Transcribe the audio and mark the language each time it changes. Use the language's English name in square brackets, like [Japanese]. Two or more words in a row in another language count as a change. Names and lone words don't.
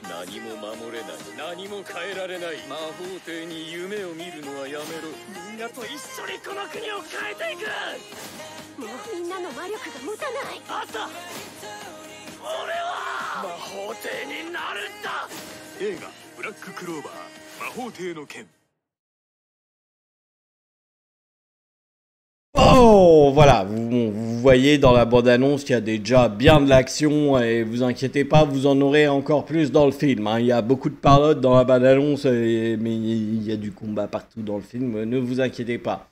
[Japanese] 何も守れない、何も変えられない魔法帝に夢を見るのはやめろ。みんなと一緒にこの国を変えていく。もうみんなの魔力が持たない。あった。俺は魔法帝になるんだ。映画ブラッククローバー魔法帝の剣。 [French] Oh, voilà, vous voyez dans la bande-annonce qu'il y a déjà bien de l'action et vous inquiétez pas, vous en aurez encore plus dans le film. Hein. Il y a beaucoup de paroles dans la bande-annonce, mais il y a du combat partout dans le film, ne vous inquiétez pas.